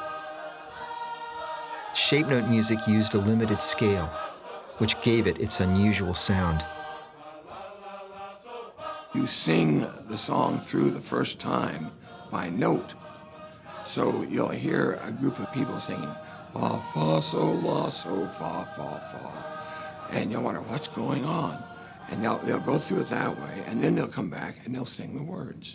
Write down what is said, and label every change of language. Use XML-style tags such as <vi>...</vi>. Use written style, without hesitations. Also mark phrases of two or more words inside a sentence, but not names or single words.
<en>Shape note music used a limited scale, which gave it its unusual sound. You sing the song through the first time by note. So you'll hear a group of people singing, fa, fa, sol, la, so, fa, fa, fa. And you'll wonder, what's going on? And they'll go through it that way, and then they'll come back and they'll sing the words.</en>